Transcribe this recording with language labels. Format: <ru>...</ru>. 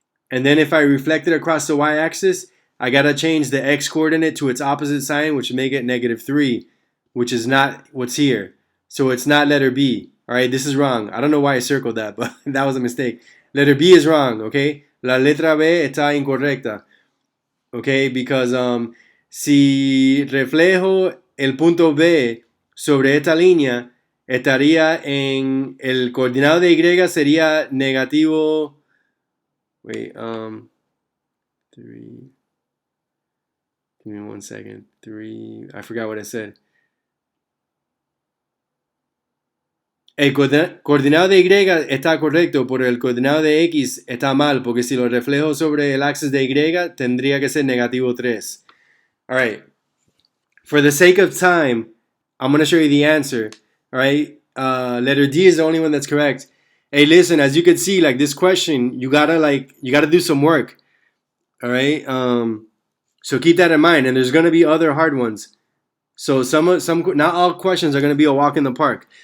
<en>And then if I reflect it across the y-axis, I got to change the x-coordinate to its opposite sign, which would make it negative 3, which is not what's here. So it's not letter B. All right, this is wrong. I don't know why I circled that, but that was a mistake. Letter B is wrong, okay?</en> <es>La letra B está incorrecta.</es> <en>Okay, because</en> <es>si reflejo el punto B sobre esta línea, estaría en el coordinado de Y sería negativo.</es> <en>Wait, 3. Give me 1 second. 3. I forgot what I said.</en> <es>El coordinado de Y está correcto, pero el coordinado de X está mal, porque si lo reflejo sobre el axis de Y, tendría que ser negativo 3.</es> <en>Alright. For the sake of time, I'm going to show you the answer. Alright. Letter D is the only one that's correct. Hey, listen, as you can see, like this question, you gotta do some work. Alright. So keep that in mind, and there's gonna be other hard ones. So some not all questions are gonna be a walk in the park.</en>